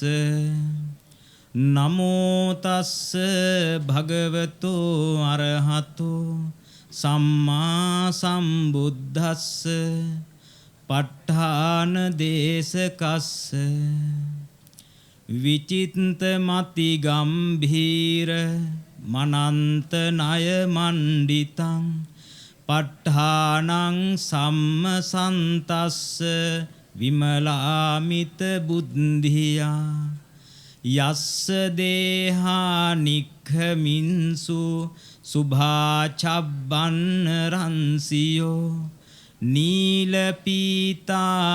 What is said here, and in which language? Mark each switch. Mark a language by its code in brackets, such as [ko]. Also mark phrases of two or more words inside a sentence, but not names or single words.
[pi] නමෝ තස්ස භගවතු අරහතු සම්මා සම්බුද්දස්ස ප ဋ ාණ දේශකස්ස විචින්ත මති ගම්භීර මනන්ත ණය මණ්ඩිතං ප පට්ඨානං සම්මසන්තස්ස විමලාමිත බුද්ධියා යස්ස දේහා නික්ඛමින්සු සුභාචබ්බන්න රන්සියෝ නීල පීතා